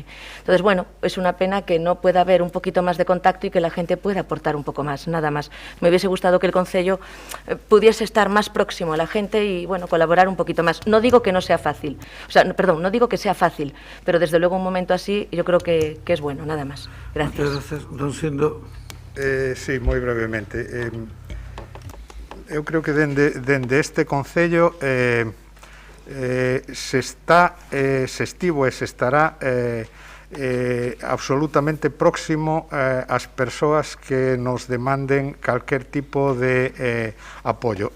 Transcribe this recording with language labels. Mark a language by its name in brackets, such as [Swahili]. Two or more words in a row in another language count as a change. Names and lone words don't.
[Spanish] Entonces, bueno, es una pena que no pueda haber un poquito más de contacto y que la gente pueda aportar un poco más, nada más. Me hubiese gustado que el Concello pudiese estar más próximo a la gente y, bueno, colaborar un poquito más. No digo que no sea fácil, no digo que sea fácil, pero desde luego un momento así yo creo que es bueno, nada más. Gracias. Muchas gracias, don Sindo. [Galician] Sí, moi brevemente. Eu creo que dende este Concello se estivo e se estará absolutamente próximo ás persoas que nos demanden calquer tipo de apoio.